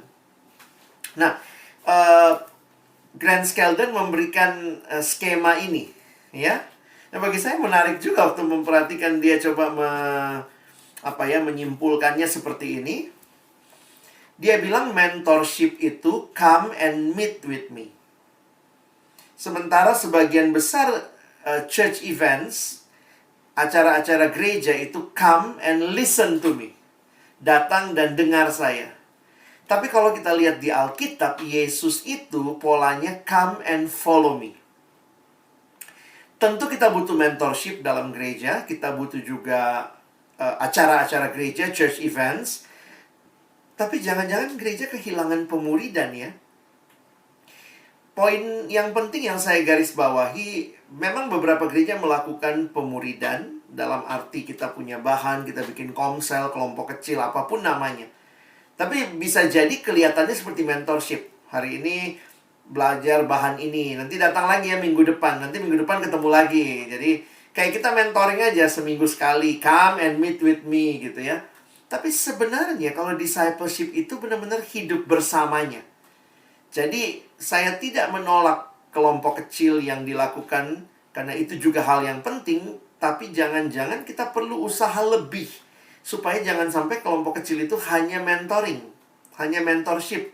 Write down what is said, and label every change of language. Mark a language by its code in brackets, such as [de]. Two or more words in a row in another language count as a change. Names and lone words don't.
[id] Nah, Grant Skeldon memberikan skema ini, ya. Nah, bagi saya menarik juga waktu memperhatikan dia coba menyimpulkannya seperti ini. Dia bilang mentorship itu [en] come and meet with me. [id] Sementara sebagian besar [en] church events, [id] acara-acara gereja itu [en] come and listen to me. [id] Datang dan dengar saya. Tapi kalau kita lihat di Alkitab, Yesus itu polanya [en] come and follow me. [id] Tentu kita butuh mentorship dalam gereja, kita butuh juga acara-acara gereja, [en] church events. [id] Tapi jangan-jangan gereja kehilangan pemuridan ya. Poin yang penting yang saya garis bawahi, memang beberapa gereja melakukan pemuridan, dalam arti kita punya bahan, kita bikin komsel, kelompok kecil, apapun namanya. Tapi bisa jadi kelihatannya seperti mentorship. Hari ini belajar bahan ini, nanti datang lagi ya minggu depan, nanti minggu depan ketemu lagi. Jadi kayak kita mentoring aja seminggu sekali, [en] come and meet with me [id] gitu ya. Tapi sebenarnya kalau discipleship itu benar-benar hidup bersamanya. Jadi saya tidak menolak kelompok kecil yang dilakukan, karena itu juga hal yang penting. Tapi jangan-jangan kita perlu usaha lebih, supaya jangan sampai kelompok kecil itu hanya mentoring, hanya mentorship.